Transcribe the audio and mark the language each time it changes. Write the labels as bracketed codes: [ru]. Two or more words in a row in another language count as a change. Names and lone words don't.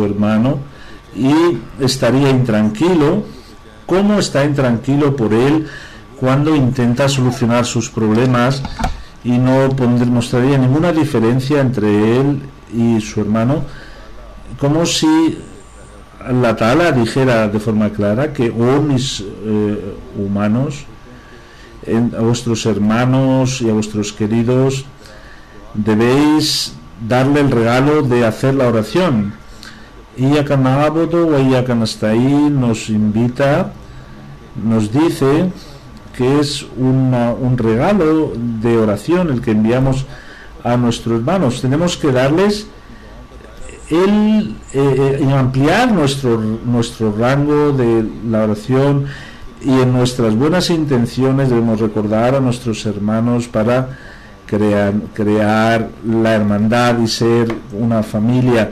[es] hermano y estaría intranquilo, como está intranquilo por él cuando intenta solucionar sus problemas, y no mostraría ninguna diferencia entre él y su hermano, como si la Ta'ala dijera de forma clara que, oh mis humanos, a vuestros hermanos y a vuestros queridos debéis darle el regalo de hacer la oración. [ar] إياك نعبد وإياك نستعين [es] nos invita, nos dice que es un regalo de oración el que enviamos a nuestros hermanos. Tenemos que darles ampliar nuestro rango de la oración, y en nuestras buenas intenciones debemos recordar a nuestros hermanos para crear la hermandad y ser una familia.